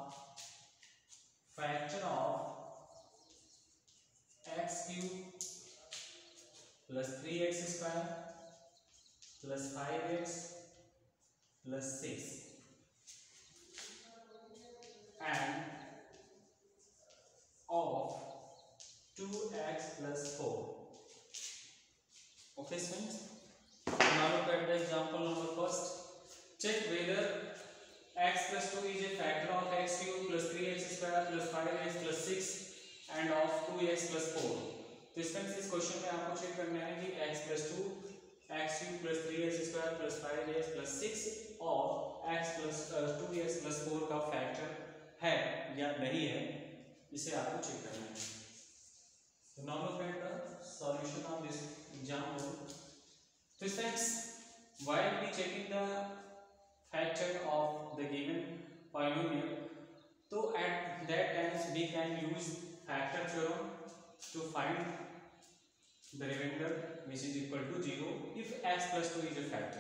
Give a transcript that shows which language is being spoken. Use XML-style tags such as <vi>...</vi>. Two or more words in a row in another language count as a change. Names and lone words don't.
<en>factor of x cube plus 3x square plus 5x plus 6 and of 2x plus 4. Okay students, now look at the example number first. Check whether x plus 2 is a factor of x cube plus 3x square plus 5x plus 6 and of 2x plus 4.</en> <hi>तो students, इस क्वेश्चन में आपको चेक करना है कि</hi> <en>x plus 2, x cube plus 3x square plus 5x plus 6</en> <hi>और</hi> <en>x plus 2x plus 4</en> <hi>का फैक्टर है या नहीं है, इसे आपको चेक करना है.</hi> <en>So now look at the solution of this example. So students, while we checking the factor of the given polynomial, so at that times we can use factor theorem to find the remainder which is equal to 0 if x plus 2 is a factor.</en>